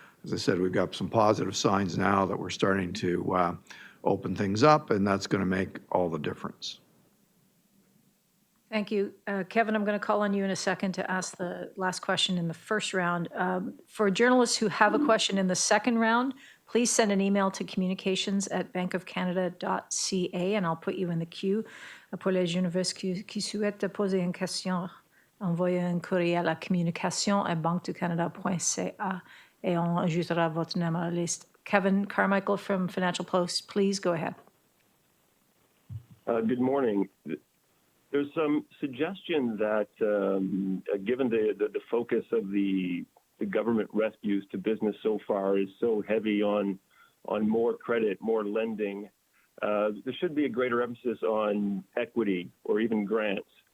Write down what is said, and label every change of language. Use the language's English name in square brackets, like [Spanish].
[English] As I said, we've got some positive signs now that we're starting to open things up, and that's going to make all the difference. Thank you. Kevin, I'm going to call on you in a second to ask the last question in the first round. For journalists who have a question in the second round, please send an email to communications@bankofcanada.ca, and I'll put you in the queue. [French] Pour les journalistes qui souhaitent poser une question, envoyez un courriel à communication@banqueducanada.ca, et on ajoutera votre nom à la liste. [English] Kevin Carmichael from Financial Post, please go ahead. Good morning. there's some suggestion that given the focus of the government rescues to business so far is so heavy on more credit, more lending, there should be a greater emphasis on equity or even grants.